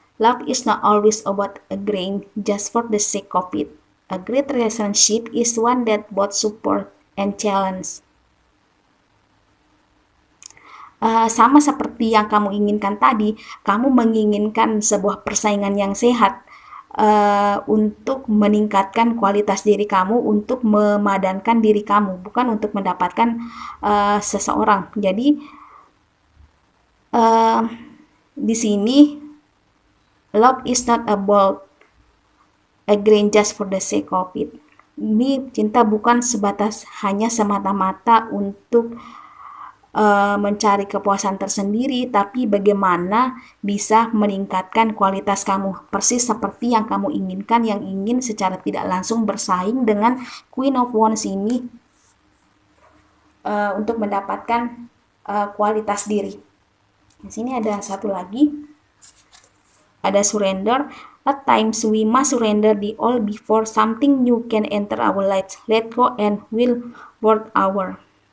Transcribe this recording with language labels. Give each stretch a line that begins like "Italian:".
English: Love is not always about agreeing just for the sake of it. A great relationship is one that both support and challenge.
Indonesian: Sama seperti yang kamu inginkan tadi, kamu menginginkan sebuah persaingan yang sehat untuk meningkatkan kualitas diri kamu, untuk memadankan diri kamu, bukan untuk mendapatkan seseorang. Jadi di sini
English: love is not about agreeing just for the sake of it.
Indonesian: Ini cinta bukan sebatas hanya semata-mata untuk mencari kepuasan tersendiri, tapi bagaimana bisa meningkatkan kualitas kamu, persis seperti yang kamu inginkan, yang ingin secara tidak langsung bersaing dengan Queen of Wands ini untuk mendapatkan kualitas diri. Di sini ada satu lagi, ada surrender.
English: At times we must surrender the old before something new can enter our lives. Let go and will worth our.